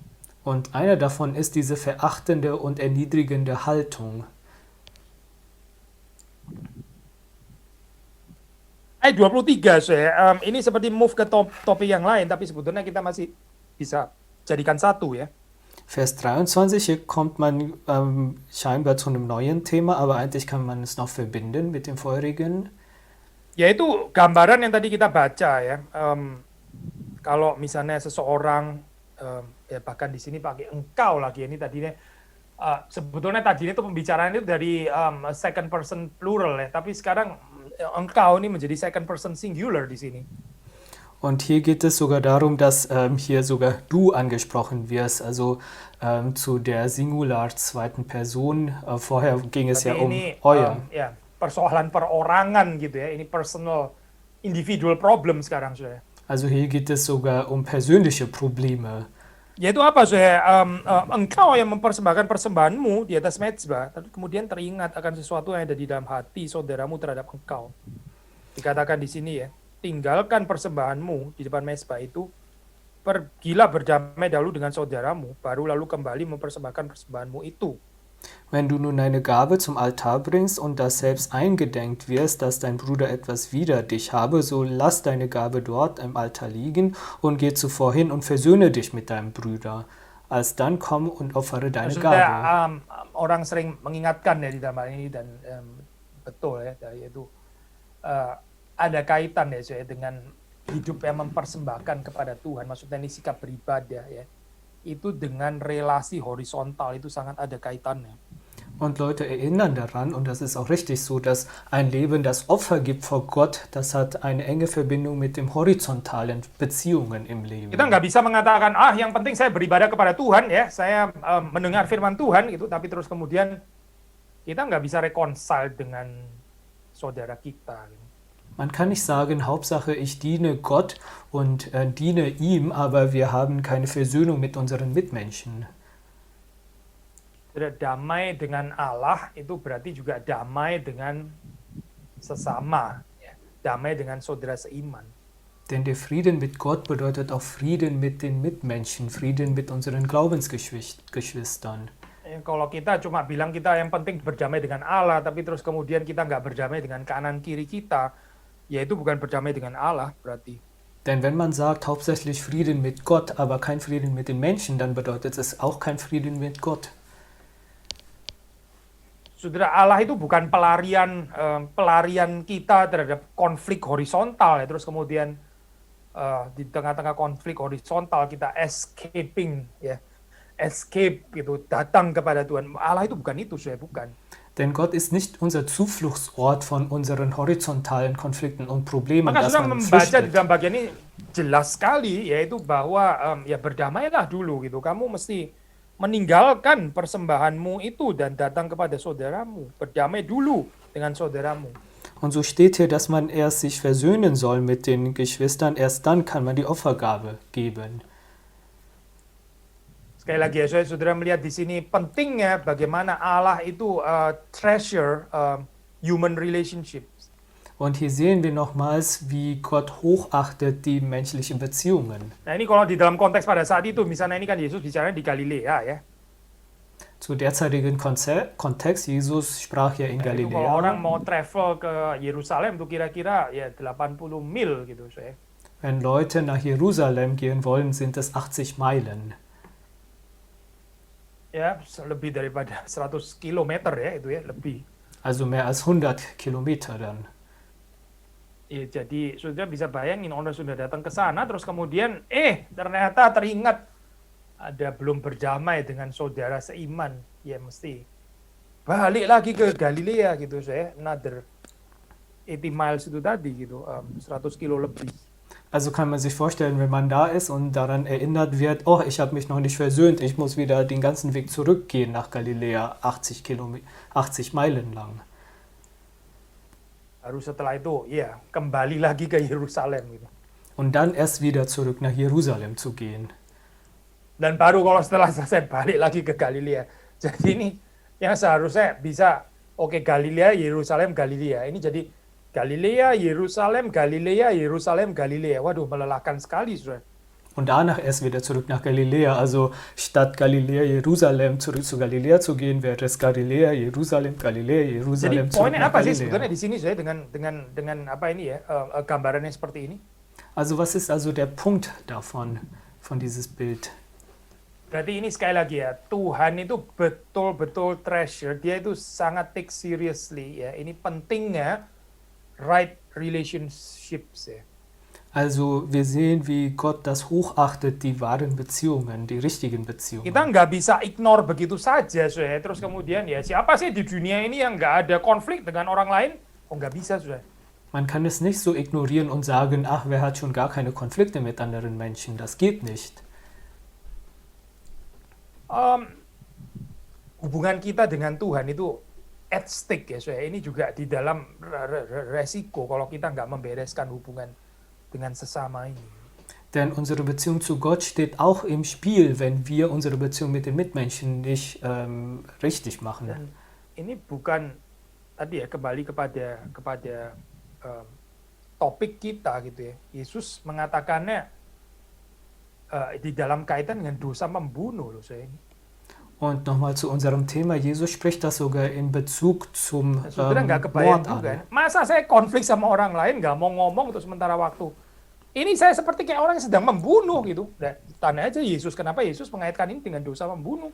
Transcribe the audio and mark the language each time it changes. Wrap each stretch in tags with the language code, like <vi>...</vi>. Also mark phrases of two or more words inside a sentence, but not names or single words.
<de>Und einer davon ist diese verachtende und erniedrigende Haltung.</de> <id>Ayat 23 saya, ini seperti move ke topik yang lain, tapi sebetulnya kita masih bisa jadikan satu ya.</id> <de>Vers 23, hier kommt man scheinbar zu einem neuen Thema, aber eigentlich kann man es noch verbinden mit dem vorherigen.</de> <id>Yaitu gambaran yang tadi kita baca ya. Kalau misalnya seseorang, ya bahkan di sini pakai engkau lagi, ini tadinya sebetulnya tadinya itu pembicaraan itu dari</id> <en>second person plural</en> <id>ya, tapi sekarang engkau ini menjadi</id> <en>second person singular</en> <id>di sini.</id> <de>Und hier geht es sogar darum, dass hier sogar du angesprochen wirst, also zu der Singular zweiten Person. Vorher ging es ja um</de> <id>Ini</id> <de>euer.</de> <id>ya persoalan perorangan gitu ya, ini</id> <en>personal individual problem</en> <id>sekarang sudah.</id> <de>Also hier geht es sogar um persönliche Probleme.</de> <id>Yaitu apa saya? Engkau yang mempersembahkan persembahanmu di atas mezbah, tapi kemudian teringat akan sesuatu yang ada di dalam hati saudaramu terhadap engkau. Dikatakan di sini ya, tinggalkan persembahanmu di depan mezbah itu, pergilah berdamai dahulu dengan saudaramu, baru lalu kembali mempersembahkan persembahanmu itu.</id> <de>Wenn du nun deine Gabe zum Altar bringst und das selbst eingedenkt wirst, dass dein Bruder etwas wider dich habe, so lass deine Gabe dort im Altar liegen und geh zuvor hin und versöhne dich mit deinem Bruder. Alsdann komm und opfere deine</de> <id>Maksudnya</id> <de>Gabe.</de> <id>orang sering mengingatkan ya di dalam hal ini dan betul ya, yaitu ada kaitan ya saya dengan hidup yang mempersembahkan kepada Tuhan. Maksudnya ini sikap beribadah ya. Itu dengan relasi horizontal itu sangat ada kaitannya.</id> <de>Und Leute erinnern daran, und das ist auch richtig so, dass ein Leben, das Opfer gibt vor Gott, das hat eine enge Verbindung mit dem horizontalen Beziehungen im Leben.</de> <id>Kita nggak bisa mengatakan, yang penting saya beribadah kepada Tuhan ya, saya mendengar firman Tuhan gitu, tapi terus kemudian kita nggak bisa reconcile dengan saudara kita. Gitu.</id> <de>Man kann nicht sagen, Hauptsache ich diene Gott und diene ihm, aber wir haben keine Versöhnung mit unseren Mitmenschen.</de> <id>Damai dengan Allah itu berarti juga damai dengan sesama, ya. Damai dengan saudara seiman.</id> <de>Denn der Frieden mit Gott bedeutet auch Frieden mit den Mitmenschen, Frieden mit unseren Glaubensgeschwistern.</de> <id>Kalau kita cuma bilang kita yang penting berdamai dengan Allah, tapi terus kemudian kita nggak berdamai dengan kanan kiri kita, ya itu bukan berdamai dengan Allah berarti.</id> <de>Denn wenn man sagt, hauptsächlich Frieden mit Gott, aber kein Frieden mit den Menschen, dann bedeutet es auch kein Frieden mit Gott.</de> <id>Saudara, Allah itu bukan pelarian kita terhadap konflik horizontal ya. Terus kemudian di tengah-tengah konflik horizontal kita escaping ya. Escape gitu, datang kepada Tuhan. Allah itu bukan itu, saya bukan.</id> <de>Denn Gott ist nicht unser Zufluchtsort von unseren horizontalen Konflikten und Problemen,</de> <id>Maka</id> <de>dass</de> <id>sudah</id> <de>man</de> <id>membaca di</id> <de>flüchtet.</de> <id>dalam bagian ini jelas sekali, yaitu bahwa ya berdamailah dulu gitu. Kamu mesti meninggalkan persembahanmu itu dan datang kepada saudaramu. Berdamai dulu dengan saudaramu.</id> <de>Und so steht hier, dass man erst sich versöhnen soll mit den Geschwistern, erst dann kann man die Opfergabe geben.</de> <id>Sekali lagi ya, saudara melihat di sini pentingnya bagaimana Allah itu</id> <en>treasure human relationships.</en> <de>Und hier sehen wir nochmals, wie Gott hochachtet die menschlichen Beziehungen.</de> <id>Nah ini kalau di dalam konteks pada saat itu, misalnya ini kan Yesus bicara di Galilea ya.</id> <de>Zu derzeitigen Kontext, Jesus sprach ja in</de> <id>Nah, itu kalau orang</id> <de>Galiläa.</de> <id>mau travel ke Yerusalem tuh kira-kira ya 80 mil gitu saya.</id> <de>Wenn Leute nach Jerusalem gehen wollen, sind es 80 Meilen.</de> <id>Ya, lebih daripada 100 kilometer ya itu ya, lebih.</id> <de>Also mehr als 100 Kilometer dann.</de> <id>Ya, jadi sudah bisa bayangin orang sudah datang ke sana terus kemudian ternyata teringat ada belum berdamai dengan saudara seiman, ya mesti balik lagi ke Galilea gitu saya,</id> <en>another 80 miles</en> <id>itu tadi gitu, 100 kilo lebih.</id> <de>Also kann man sich vorstellen, wenn man da ist und daran erinnert wird, oh, ich habe mich noch nicht versöhnt, ich muss wieder den ganzen Weg zurückgehen nach Galiläa, 80 Meilen lang.</de> <id>Baru setelah itu ya kembali lagi ke Yerusalem gitu.</id> <de>Und dann erst wieder zurück nach Jerusalem zu gehen.</de> <id>Dan baru kalau setelah selesai balik lagi ke Galilea. Jadi ini yang seharusnya bisa Galilea, Yerusalem, Galilea. Ini jadi Galilea, Yerusalem, Galilea, Yerusalem, Galilea. Waduh, melelahkan sekali, saudara.</id> <de>Und danach erst wieder zurück nach Galiläa. Also statt Galiläa, Jerusalem zurück zu Galiläa zu gehen, wäre es Galiläa, Jerusalem, Galiläa,</de> <id>Jadi</id> <de>Jerusalem zurück</de> <id>poinnya</id> <de>nach</de> <id>apa sih</id> <de>Galiläa.</de> <id>sebenarnya di sini saya dengan apa ini ya gambarannya seperti ini?</id> <de>Also was ist also der Punkt davon, von dieses Bild?</de> <id>Berarti ini sekali lagi ya, Tuhan itu betul-betul treasure, dia itu sangat</id> <en>take seriously</en> <id>ya. Ini pentingnya</id> <en>right relationships</en> <id>ya.</id> <de>Also wir sehen, wie Gott das hochachtet, die wahren Beziehungen, die richtigen</de> <id>Kita</id> <de>Beziehungen.</de> <id>nggak bisa ignore begitu saja, saudara. Terus kemudian ya siapa sih di dunia ini yang nggak ada konflik dengan orang lain? Oh nggak bisa, saudara.</id> <de>Man kann es nicht so ignorieren und sagen, ach, wer hat schon gar keine Konflikte mit anderen Menschen? Das geht nicht.</de> <id>Hubungan kita dengan Tuhan itu</id> <en>at stake</en> <id>ya, saudara. Ini juga di dalam resiko kalau kita nggak membereskan hubungan dengan sesama ini.</id> <de>Denn unsere Beziehung zu Gott steht auch im Spiel, wenn wir unsere Beziehung mit den Mitmenschen nicht richtig machen.</de> <id>Dan ini bukan tadi ya kembali kepada topik kita gitu ya. Yesus mengatakannya di dalam kaitan dengan dosa membunuh loh saya ini.</id> <de>Und nochmal zu unserem Thema, Jesus spricht das sogar in Bezug zum</de> <id>Saudara nggak kebayang</id> <de>Mord</de> <id>juga.</id> <de>an.</de> <id>Masa saya konflik sama orang lain nggak mau ngomong untuk sementara waktu. Ini saya seperti kayak orang yang sedang membunuh gitu. Dan tanya aja Yesus, kenapa Yesus mengaitkan ini dengan dosa membunuh?</id>